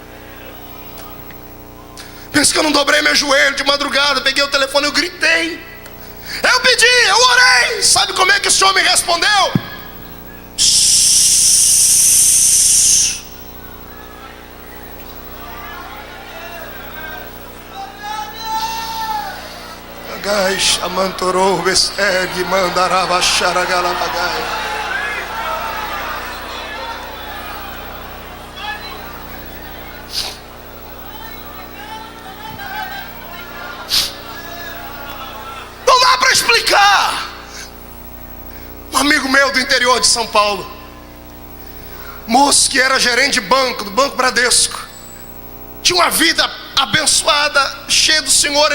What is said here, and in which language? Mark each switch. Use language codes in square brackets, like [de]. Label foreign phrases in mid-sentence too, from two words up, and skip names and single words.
[pt] Pensa que eu não dobrei meu joelho de madrugada, peguei o telefone, eu gritei, eu pedi, eu orei. Sabe como é que o senhor me respondeu? Gás, amantorou, beseg, mandarava, xaragalavagai. Explicar. Um amigo meu do interior de São Paulo, moço que era gerente de banco, do Banco Bradesco, tinha uma vida abençoada, cheia do Senhor.